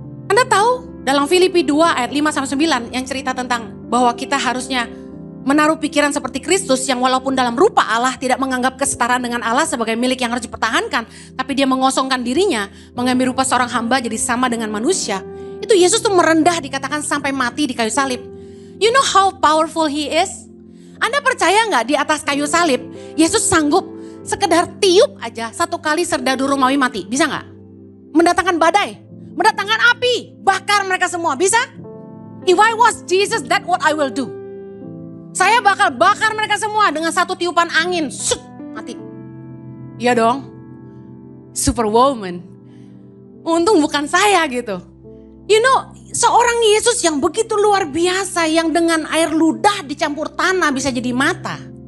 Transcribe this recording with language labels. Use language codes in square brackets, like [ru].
[id] Anda tahu dalam Filipi 2 ayat 5-9 yang cerita tentang bahwa kita harusnya menaruh pikiran seperti Kristus yang walaupun dalam rupa Allah tidak menganggap kesetaraan dengan Allah sebagai milik yang harus dipertahankan. Tapi dia mengosongkan dirinya, mengambil rupa seorang hamba jadi sama dengan manusia. Itu Yesus tuh merendah dikatakan sampai mati di kayu salib. [en] You know how powerful he is? [id] Anda percaya nggak di atas kayu salib Yesus sanggup sekedar tiup aja 1 kali serdadu Romawi mati? Bisa nggak? Mendatangkan badai, mendatangkan api, bakar mereka semua. Bisa? [en] If I was Jesus, that's what I will do. [id] Saya bakal bakar mereka semua dengan 1 tiupan angin. Shut, mati. Iya dong. Superwoman. Untung bukan saya gitu. [en] You know, [id] seorang Yesus yang begitu luar biasa, yang dengan air ludah dicampur tanah bisa jadi mata.